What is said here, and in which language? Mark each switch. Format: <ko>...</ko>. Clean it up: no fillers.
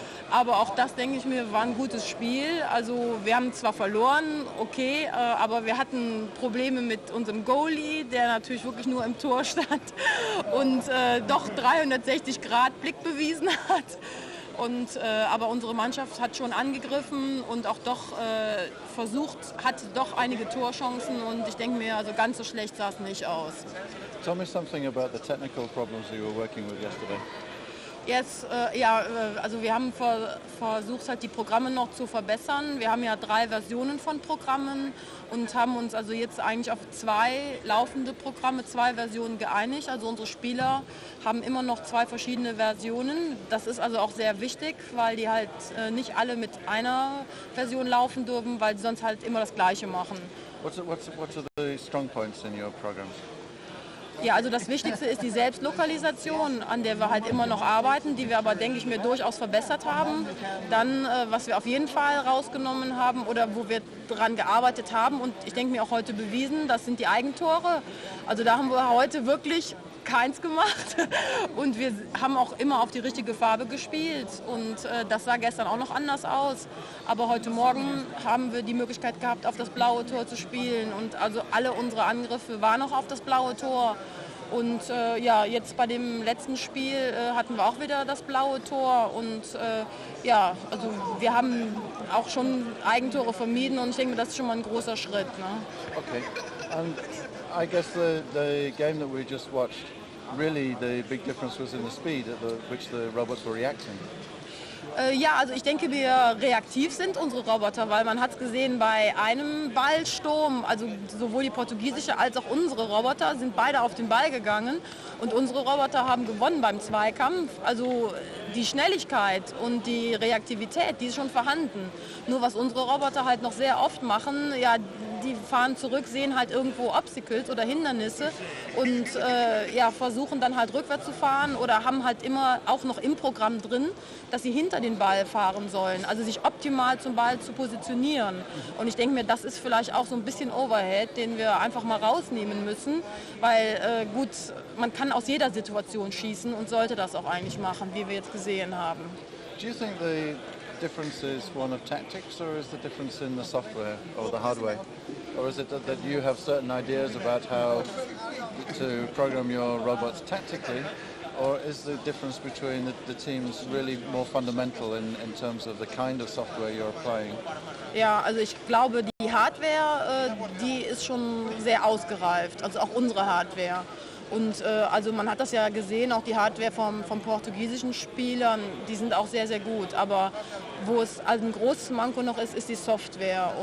<de>Aber auch das, denke ich mir, war ein gutes Spiel. Also wir haben zwar verloren, okay, aber wir hatten Probleme mit unserem Goalie, der natürlich wirklich nur im Tor stand und doch 360 Grad Blick bewiesen hat. Und, aber unsere Mannschaft hat schon angegriffen und auch doch hatte doch einige Torchancen und ich denke mir, also ganz so schlecht sah es nicht aus.</de> <en>Tell me something about the technical problems you were working with yesterday.</en> <de>Jetzt, also wir haben versucht, halt die Programme noch zu verbessern. Wir haben ja 3 Versionen von Programmen und haben uns also jetzt eigentlich auf 2 laufende Programme, 2 Versionen geeinigt. Also unsere Spieler haben immer noch 2 verschiedene Versionen. Das ist also auch sehr wichtig, weil die halt nicht alle mit einer Version laufen dürfen, weil sie sonst halt immer das Gleiche machen.</de> <en>What are the strong points in your programs?</en> <de>Ja, also das Wichtigste ist die Selbstlokalisation, an der wir halt immer noch arbeiten, die wir aber, denke ich mir, durchaus verbessert haben. Dann, was wir auf jeden Fall rausgenommen haben oder wo wir daran gearbeitet haben und ich denke mir auch heute bewiesen, das sind die Eigentore. Also da haben wir heute wirklich keins gemacht und wir haben auch immer auf die richtige Farbe gespielt und das sah gestern auch noch anders aus. Aber heute Morgen haben wir die Möglichkeit gehabt, auf das blaue Tor zu spielen und also alle unsere Angriffe waren noch auf das blaue Tor. Und ja, jetzt bei dem letzten Spiel hatten wir auch wieder das blaue Tor und ja, also wir haben auch schon Eigentore vermieden und ich denke, das ist schon mal ein großer Schritt. Ne? Okay.</de> <en>And I guess the game that we just watched, really the big difference was in the speed at which the robots were reacting.</en> <de>Ja, also ich denke, wir reaktiv sind, unsere Roboter, weil man hat es gesehen bei einem Ballsturm, also sowohl die portugiesische als auch unsere Roboter sind beide auf den Ball gegangen und unsere Roboter haben gewonnen beim Zweikampf. Also die Schnelligkeit und die Reaktivität, die ist schon vorhanden. Nur was unsere Roboter halt noch sehr oft machen, ja, die fahren zurück, sehen halt irgendwo Obstacles oder Hindernisse und ja, versuchen dann halt rückwärts zu fahren oder haben halt immer auch noch im Programm drin, dass sie hinter den Ball fahren sollen, also sich optimal zum Ball zu positionieren. Und ich denke mir, das ist vielleicht auch so ein bisschen Overhead, den wir einfach mal rausnehmen müssen, weil gut, man kann aus jeder Situation schießen und sollte das auch eigentlich machen, wie wir jetzt gesehen haben.</de> <en>Do you think the difference is one of tactics, or is the difference in the software or the hardware? Or is it that you have certain ideas about how to program your robots tactically, or is the difference between the teams really more fundamental in terms of the kind of software you're applying?</en> <de>Ja, also ich glaube, die Hardware, die ist schon sehr ausgereift, also auch unsere Hardware. Und also man hat das ja gesehen, auch die Hardware vom portugiesischen Spielern, die sind auch sehr, sehr gut. Aber wo es also ein großes Manko noch ist, ist die Software.</de>